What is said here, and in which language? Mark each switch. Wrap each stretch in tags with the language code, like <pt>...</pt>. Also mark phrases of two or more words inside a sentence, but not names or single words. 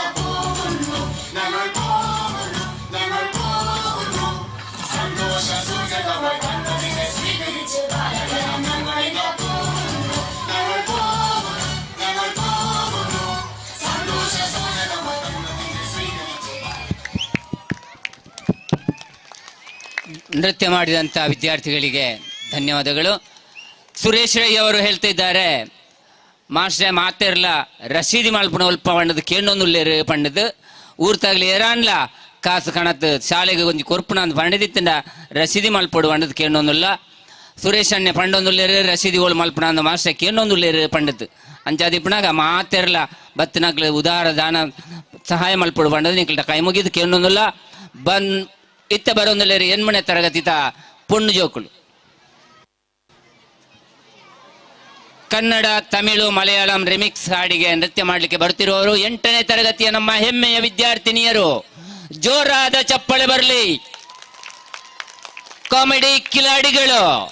<ml>പോകുന്നു ഞങ്ങൾ പോകുന്നു ഞങ്ങൾ പോകുന്നു സന്തോഷ സൂചകമായി തന്നതിനെ സ്വീകരിച്ച് ബാലകരാം ഞങ്ങളിതാ പോകുന്നു ഞങ്ങൾ പോകുന്നു ഞങ്ങൾ പോകുന്നു സന്തോഷ സൂചകമായി തന്നതിനെ സ്വീകരിച്ച്</ml> <kn>ನೃತ್ಯ ಮಾಡಿದಂಥ ವಿದ್ಯಾರ್ಥಿಗಳಿಗೆ ಧನ್ಯವಾದಗಳು. ಸುರೇಶ್ ರೈ ಅವರು ಹೇಳ್ತಿದ್ದಾರೆ</kn> <tcy>ಮಾಸ್ಟ್ರೆ ಮಾತಿರ್ಲ ರಸೀದಿ ಮಲ್ಪನ ಉಲ್ಪ ಪಂಡದು ಕೇಳೊಂದುಲ್ಲೇರು ಪಂಡದು ಊರ್ತಾಗ್ಲಿ ಏರಾನ್ಲ ಕಾಸು ಕಣತ್ ಶಾಲೆಗೆ ಒಂಜಿ ಕೊರ್ಪುನ ಅಂತ ಪಂಡದಿತ್ತಂಡ ರಸೀದಿ ಮಲ್ಪಡು ಪಂಡದು ಕೇಳೊಂದುಲ್ಲ ಸುರೇಶ್ ಅಣ್ಣೆ ಪಂಡೊಂದುಲ್ಲೇರು ರಸೀದಿಗಳು ಮಲ್ಪನ ಅಂದ ಮಾಸ್ಟ್ರೆ ಕೇಳೊಂದುಲ್ಲೇರು ಪಂಡದು ಅಂಚಾದಿಪ್ಪನಾಗ ಮಾತಿರ್ಲ ಬತ್ತನಕ್ಲು ಉದಾರ ದಾನ ಸಹಾಯ ಮಲ್ಪಡು ಪಂಡದು ನಿಕ್ಲ ಕೈ ಮುಗಿದು ಕೇಳೊಂದುಲ್ಲ ಬಂದ್ ಇತ್ತ ಬರೋಂದುಲ್ಲೇರು ಎನ್ಮನೆ ತರಗತಿತ ಪೊಣ್ಣು ಜೋಕುಳು ಕನ್ನಡ ತಮಿಳು ಮಲಯಾಳಂ ರಿಮಿಕ್ಸ್</tcy> <kn>ಹಾಡಿಗೆ ನೃತ್ಯ ಮಾಡಲಿಕ್ಕೆ ಬರ್ತಿರುವವರು 8ನೇ ತರಗತಿಯ ನಮ್ಮ ಹೆಮ್ಮೆಯ ವಿದ್ಯಾರ್ಥಿನಿಯರು. ಜೋರಾದ ಚಪ್ಪಳೆ ಬರಲಿ. ಕಾಮಿಡಿ ಕಿಲಾಡಿಗಳು</kn>